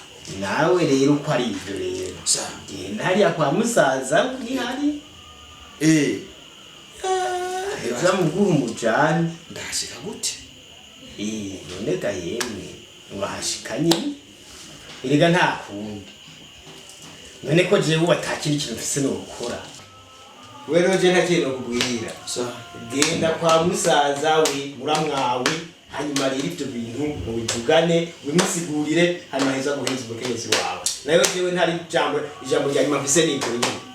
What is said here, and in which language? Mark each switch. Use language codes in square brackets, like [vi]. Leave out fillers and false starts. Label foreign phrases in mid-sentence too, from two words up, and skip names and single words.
[rn] nawe rero uko ari ibyo rero genda hariya kwa musaza uri hari heza muguha umujani ndahashika gute none ga yemwe urahashikanye erega nta kundi none ko jewe watakira ikintu mfise no gukora we rero je ntakintu kubwira genda kwa musaza we muramwawe hanyuma rero ibyo bintu mubivugane wimusigurire hanyuma heza guheza umukenyezi wawe nayo jewe ntari ijambo rya nyuma mfise n'ibyo nyine